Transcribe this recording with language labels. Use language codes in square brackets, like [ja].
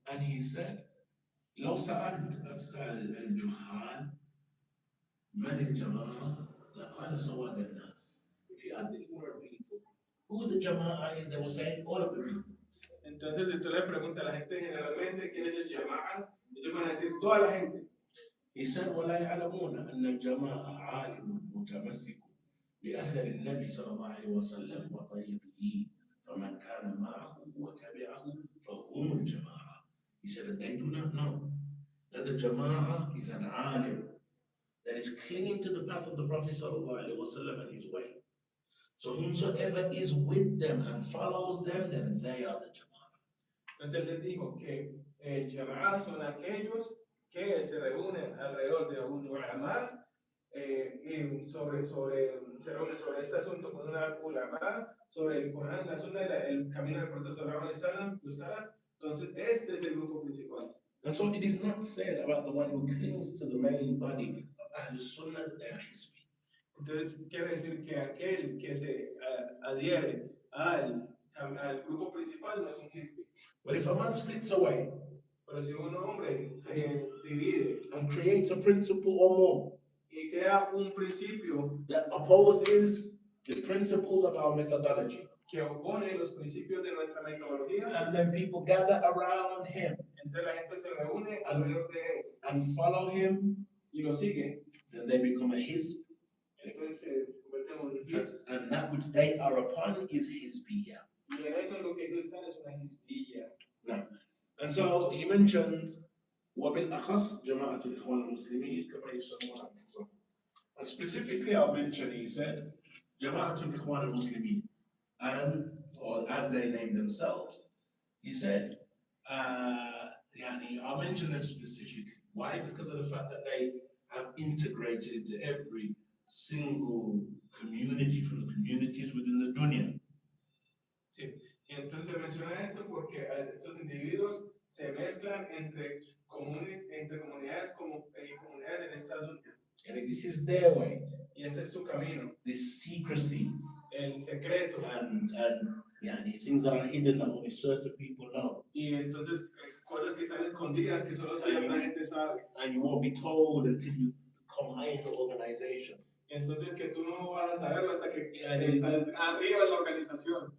[en] And he said, [ar] لو سألت الجهال من الجماعة لقال سواد الناس. [en] If you ask the ignorant people who the Jama'ah is, they will say all of the people. [es] Entonces, si tú le preguntas a la gente generalmente quién es el Jama'ah, ellos van a decir toda la gente. [en] He said, [ar] ولا يعلمون أن الجماعة عالم متمسك بأثر النبي صلى الله عليه وسلم وطريقه فمن كان معه وتبعه فهم الجماعة. [en] He said that they do not know that the Jama'ah is an alim that is clinging to the path of the Prophet sallallahu alaihi wasallam and his way. So whomsoever is with them and follows them, then they are the Jama'ah. [es] Entonces él les dijo que el Jama'ah son aquellos que se reúnen alrededor de un ulama y se reúnen sobre este asunto con una ulama, sobre el Corán, la Sunna, el camino del Profeta sallallahu alaihi wasallam, los salaf. Entonces este es el grupo principal. [en] And so it is not said about the one who clings to the main body of Ahl Sunnah that they are hizbi. [es] Entonces quiere decir que aquel que se adhiere al grupo principal no es un hizbi. [en] But if a man splits away, [es] pero si un hombre se divide [en] and creates a principle or more [es] y crea un principio [en] that opposes the principles of our methodology, [es] que opone los principios de nuestra metodología, [en] and then people gather around him, [es] entonces la gente se reúne alrededor de él [en] and follow him, [es] y lo sigue, [en] then they become a hizb. [es] Entonces se convierten en un hizb. [en] And that which they are upon is hizbiyah. [es] Y en eso eso en lo que ellos están es una hizbiyya. [ar] نعم. [en] And so he mentioned [ar] وبالأخص جماعة الإخوان المسلمين كما يسمون أنفسهم. [en] And specifically I'll mention, he said, [ar] جماعة الإخوان المسلمين, [en] and or as they name themselves, he said, I'll mention them specifically. Why? Because of the fact that they have integrated into every single community from the communities within the dunya. [es] Sí. Y entonces menciona esto porque estos individuos se mezclan entre comunidades y comunidades en esta dunya. [en] And this is their way. [es] Y ese es su camino. [en] This secrecy [es] El secreto. [en] and things that are hidden that only certain people know. [es] Y entonces cosas que están escondidas que solo cierta gente sabe. [en] And you won't be told until you come high in the organization. [es] Entonces que tú no vas a saberlo hasta que estás arriba en la organización.